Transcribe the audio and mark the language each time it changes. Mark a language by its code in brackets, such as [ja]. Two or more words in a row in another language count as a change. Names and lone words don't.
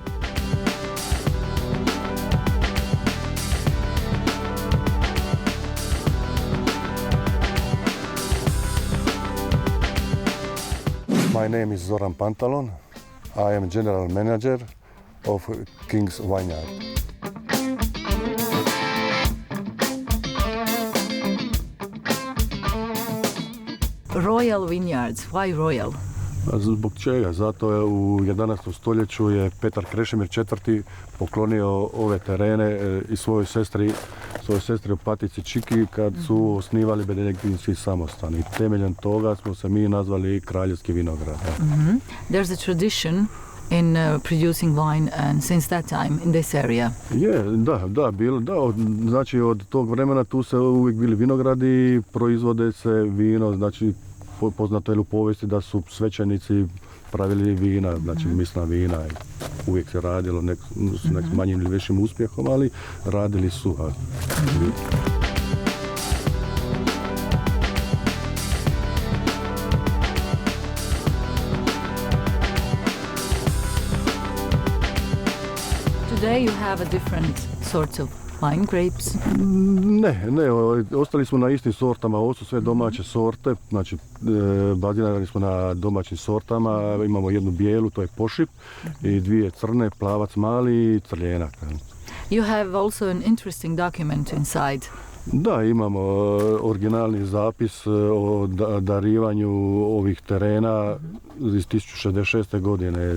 [en] My name is Zoran Pantalon. I am general manager of King's Vineyard. Royal Vineyards, why royal? [hr] Zbog čega? Zato je u 11. stoljeću je Petar Krešimir IV. Poklonio ove terene i svojoj sestri Opatici Čiki kad su osnivali benediktinski samostan. I temeljem toga smo se mi nazvali Kraljevski vinograd. [en] There's a tradition in producing wine and since that time in this area. [hr] Znači od tog vremena tu se uvijek bili vinogradi, proizvode se vino, znači poznato je u povijesti da su svećenici pravili vina, znači misna vina. Uvijek se radilo s nekim manjim ili većim uspjehom, ali radili su. [en] Today you have a different sorts of wine grapes. [hr] Ne, ostali smo na istim sortama, ovo su sve domaće sorte, znači bazirani smo na domaćim sortama, imamo jednu bijelu, to je pošip, i dvije crne, plavac mali i crljenak. [en] You have also an interesting document inside. [hr] Da, imamo originalni zapis o darivanju ovih terena iz 1066. godine.